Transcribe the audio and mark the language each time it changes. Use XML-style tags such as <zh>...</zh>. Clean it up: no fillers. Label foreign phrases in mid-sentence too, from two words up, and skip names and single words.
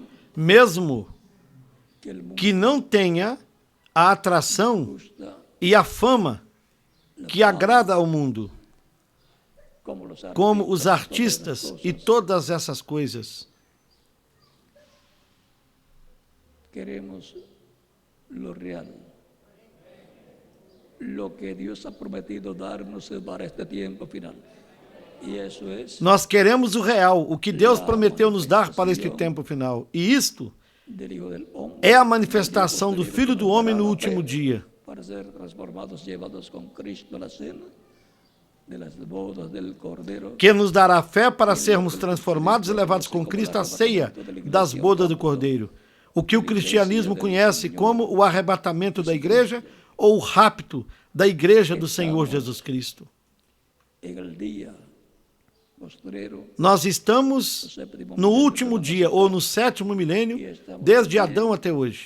<pt>Mesmo</pt> <es>que el mundo</es> <pt>que não tenha a atração</pt> <es>gusta,</es> <pt>e a fama que agrada ao mundo, como os artistas e todas essas coisas.</pt> <es>queremos lo real. Lo que Dios ha prometido darnos para este tiempo final. Y eso es</es> <pt>Nós queremos o real, o que Deus prometeu nos dar para este tempo final. E isto</pt> <es>del Hijo del Hombre,</es> <pt>é a manifestação do Filho do Homem no último dia,</pt> <es>para ser transformados, llevados con Cristo a la cena de las bodas del Cordero.</es> <pt>que nos dará fé para sermos transformados e levados com Cristo à ceia das bodas do Cordeiro, o que o cristianismo conhece como o arrebatamento da igreja ou o rapto da igreja do Senhor Jesus Cristo. Nós estamos no último dia ou no sétimo milênio, desde Adão até hoje.</pt>